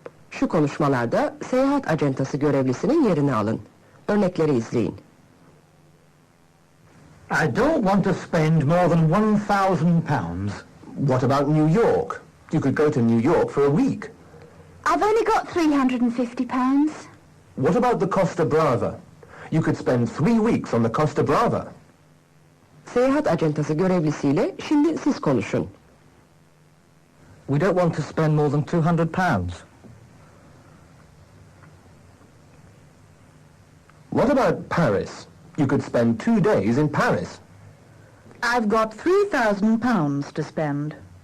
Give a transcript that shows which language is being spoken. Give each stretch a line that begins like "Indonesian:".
Turkish: Şu konuşmalarda seyahat acentası görevlisinin yerini alın. Örnekleri izleyin.
English: I don't want to spend more than £1,000. What about New York? You could go to New York for a week. I've only got £350. What about the Costa Brava? You could spend 3 weeks on the Costa Brava.
Turkish: Seyahat acentası görevlisiyle şimdi siz konuşun.
English: We don't want to spend more than £200. What about Paris? You could spend 2 days in Paris. I've got £3,000 to spend.